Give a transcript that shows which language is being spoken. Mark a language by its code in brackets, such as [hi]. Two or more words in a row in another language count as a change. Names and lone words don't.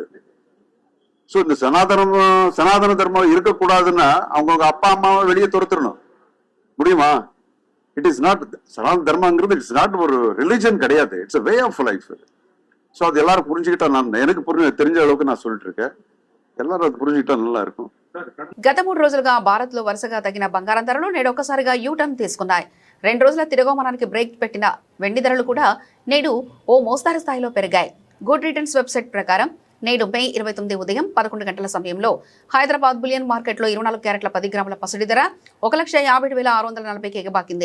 [ta] ஸோ இந்த சனாதன தர்மம் இருக்கக்கூடாதுன்னா அவங்க அப்பா அம்மாவை வெளியே துரத்துடணும். முடியுமா? [en] it is not [ta] சனாதன தர்மங்கிறது [en] it's not [ta] ஒரு ரிலிஜன் கிடையாது, [en] it's way of life. [ta] ஸோ அது எல்லாரும் புரிஞ்சுக்கிட்டா, எனக்கு தெரிஞ்ச அளவுக்கு நான் சொல்லிட்டு இருக்கேன், எல்லாரும் அது புரிஞ்சுக்கிட்டா நல்லா இருக்கும். [te] గత 3 రోజులుగా భారత్ లో వరుసగా తగిన బంగారం ధరలు నేడు ఒక్కసారిగా యూటర్న్ తీసుకున్నాయి. 2 రోజుల తిరోగమనానికి బ్రేక్ పెట్టిన వెండి ధరలు కూడా నేడు ఓ మోస్తారు స్థాయిలో పెరిగాయి. గుడ్ రిటర్న్స్ వెబ్సైట్ ప్రకారం నేడు మే 29 ఉదయం 11 గంటల సమయంలో హైదరాబాద్ బులియన్ మార్కెట్లో 24 క్యారెట్ల 10 గ్రాముల పసిడి ధర 1,57,640కి ఎగబాకింది.